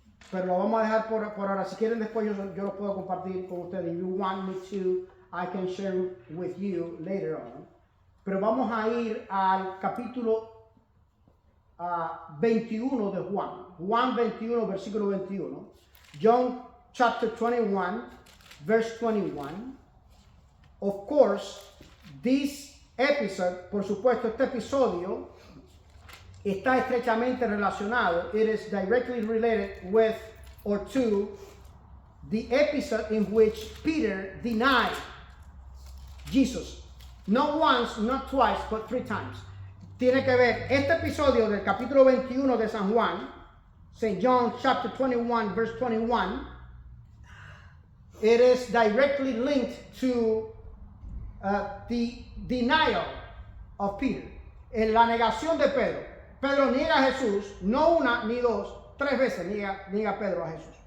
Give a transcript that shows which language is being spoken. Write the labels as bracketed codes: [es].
[es] Pero lo vamos a dejar por ahora. Si quieren después yo lo puedo compartir con ustedes. [en] If you want me to, I can share with you later on. [es] Pero vamos a ir al capítulo 21 de Juan. Juan 21, versículo 21. [en] John chapter 21, verse 21. Of course, this episode, [es] por supuesto, este episodio está estrechamente relacionado. [en] It is directly related with or to the episode in which Peter denied Jesus. Not once, not twice, but 3 times. [es] Tiene que ver este episodio del capítulo 21 de San Juan, St. [en] John chapter 21, verse 21. It is directly linked to the denial of Peter. [es] En la negación de Pedro. Pedro niega a Jesús, no una ni dos, 3 veces niega Pedro a Jesús.